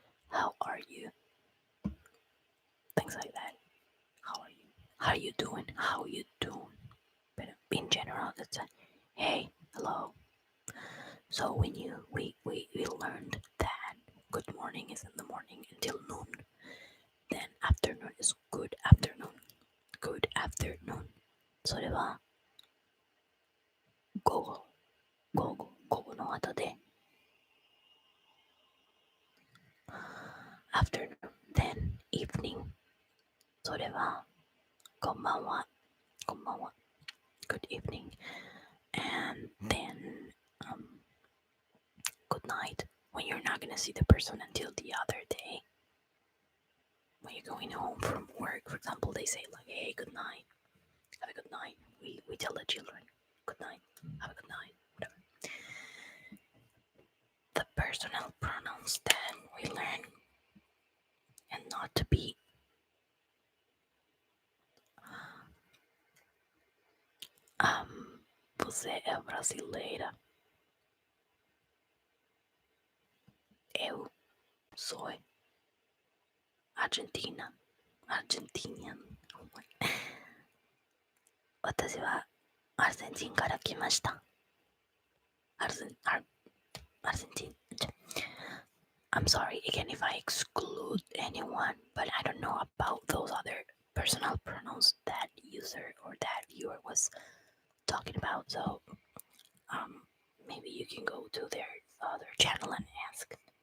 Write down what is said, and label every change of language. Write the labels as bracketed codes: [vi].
[en] How are you? Things like that. How are you? How you doing? How you doing? But in general, it's a hey, hello. So when we learned that good morning is in the morning until noon, then afternoon is good afternoon. Good afternoon. [ja] それは午後の後で [en] afternoon, then evening. [ja] それはこんばんは [en] good evening, and then good night when you're not gonna see the person until the other day. When you're going home from work, for example, they say like, "Hey, good night, have a good night." We tell the children, "Good night, have a good night," whatever. The personal pronouns that we learn, and not to be [pt] você é brasileira. Eu sou Argentina. Argentinian. [ja] 私はアルゼンチンから来ました。アルゼンチン。 [en] I'm sorry again if I exclude anyone, but I don't know about those other personal pronouns that user or that viewer was talking about. So maybe you can go to their other channel and ask.